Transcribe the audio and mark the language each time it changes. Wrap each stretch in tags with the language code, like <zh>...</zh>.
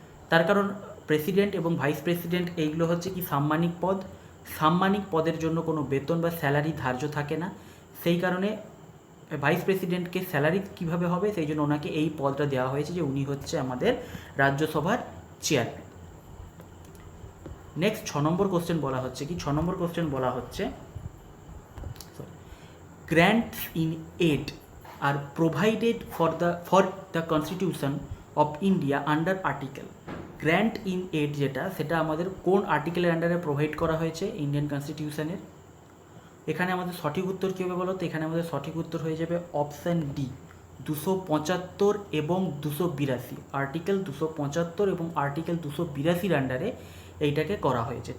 <bn>তার কারণ প্রেসিডেন্ট এবং ভাইস প্রেসিডেন্ট এইগুলো হচ্ছে কি সাম্মানিক পদ। সাম্মানিক পদের জন্য কোনো বেতন বা স্যালারি ধার্য থাকে না। সেই কারণে ভাইস প্রেসিডেন্টকে স্যালারি কীভাবে হবে, সেই জন্য ওনাকে এই পদটা দেওয়া হয়েছে যে উনি হচ্ছে আমাদের রাজ্যসভার চেয়ারম্যান। নেক্সট 6 নম্বর কোশ্চেন বলা হচ্ছে কি? 6 নম্বর কোশ্চেন বলা হচ্ছে,</bn> <en>grants in aid are provided for the Constitution of India under article.</en> <bn>Grant in add যেটা, সেটা আমাদের কোন আর্টিকেলের আন্ডারে প্রোভাইড করা হয়েছে ইন্ডিয়ান কনস্টিটিউশনের? এখানে আমাদের সঠিক উত্তর কী হবে বলো তো? এখানে আমাদের সঠিক উত্তর হয়ে যাবে অপশান ডি, 275 এবং 282। আর্টিকেল 275 এবং আর্টিকেল 282 আন্ডারে এইটাকে করা হয়েছে।</bn>